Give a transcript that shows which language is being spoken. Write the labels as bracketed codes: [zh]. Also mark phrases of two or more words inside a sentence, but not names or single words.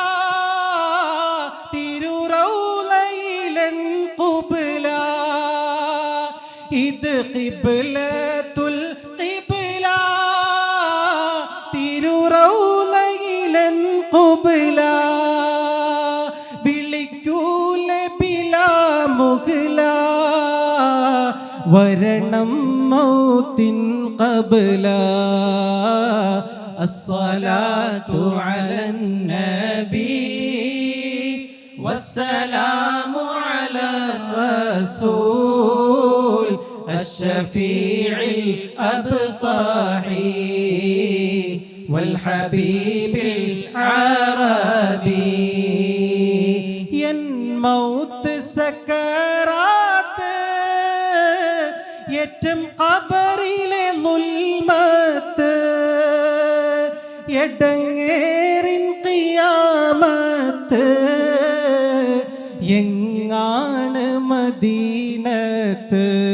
[ml] തിരുറൗളയിലൻ ഖുബ്ല ഇത് [ar] قبلة القبلة [ml] തിരുറൗളയിലൻ ഖുബ്ല വിളിക്കൂലെ ബിലാ മുഗ്ല വരണം മൗത്തിൻ ഖബ്ല [ar] الصلاة على النبي والسلام على الرسول الشفيع الأبطحي والحبيب العربي [ml] എൻ മൗത്ത് സക്കറാത്ത് ഏറ്റം ഖബറിലെ ളുൽമത്ത് എടങ്ങേറിൻ ഖിയാമത്ത് എങ്ങാണ് മദീനത്ത്